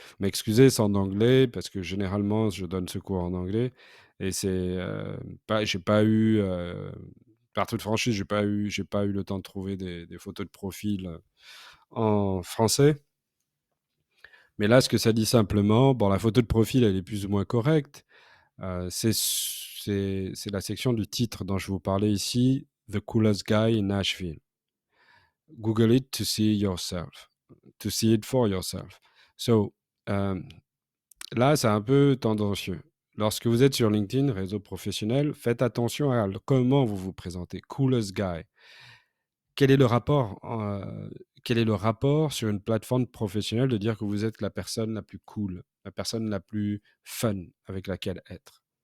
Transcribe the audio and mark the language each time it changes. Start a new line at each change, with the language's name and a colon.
French: M'excusez, c'est en anglais parce que généralement je donne ce cours en anglais et j'ai pas eu, par toute franchise, j'ai pas eu le temps de trouver des photos de profil en français. Mais là, ce que ça dit simplement, bon, la photo de profil, elle est plus ou moins correcte. C'est la section du titre dont je vous parlais ici,
English: The Coolest Guy in Nashville. Google it to see yourself, to see it for yourself.
French: So, là, c'est un peu tendancieux. Lorsque vous êtes sur LinkedIn, réseau professionnel, faites attention à comment vous vous présentez. Coolest guy. Quel est le rapport, quel est le rapport sur une plateforme professionnelle de dire que vous êtes la personne la plus cool, la personne la plus fun avec laquelle être?